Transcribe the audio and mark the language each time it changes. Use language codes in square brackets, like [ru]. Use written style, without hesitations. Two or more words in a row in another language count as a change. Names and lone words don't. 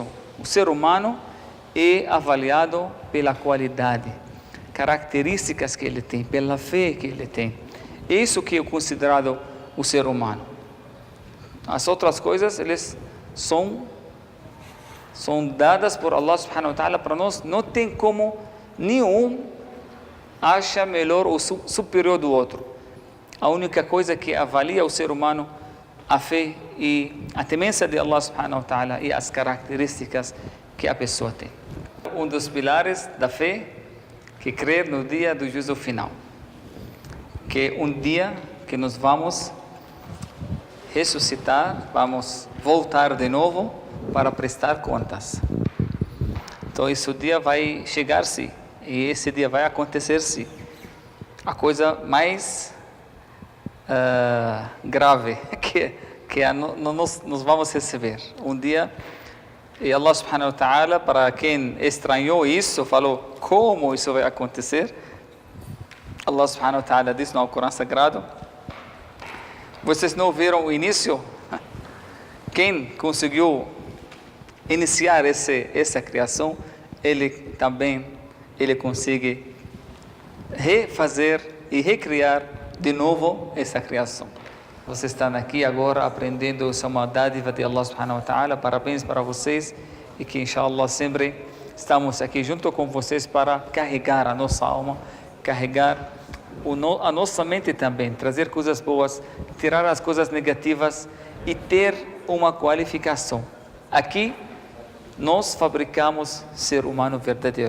[pt] O ser humano é avaliado pela qualidade, características que ele tem, pela fé que ele tem. Isso que é considerado o ser humano. As outras coisas, eles são dadas por [ar] الله سبحانه وتعالى [pt] para nós. Não tem como nenhum acha melhor ou superior do outro. A única coisa que avalia o ser humano, a fé e a temência de [ar] الله سبحانه وتعالى [pt] e as características que a pessoa tem. Um dos pilares da fé, que crer no dia do juízo final, que é um dia que nós vamos ressuscitar, vamos voltar de novo para prestar contas. Então esse dia vai chegar-se, e esse dia vai acontecer-se. A coisa mais grave que nós vamos receber. Um dia, e [ar] الله سبحانه وتعالى, [pt] para quem estranhou isso, falou, como isso vai acontecer? [ar] الله سبحانه وتعالى [pt] diz no Corão Sagrado, vocês não viram o início? Quem conseguiu iniciar essa criação, ele consegue refazer e recriar de novo essa criação. Vocês estão aqui agora aprendendo, isso é uma dádiva de [ar] الله سبحانه وتعالى. [pt] Parabéns para vocês e que inshallah sempre estamos aqui junto com vocês para carregar a nossa alma, carregar a nossa mente também, trazer coisas boas, tirar as coisas negativas e ter uma qualificação. Aqui nós fabricamos ser humano verdadeiro.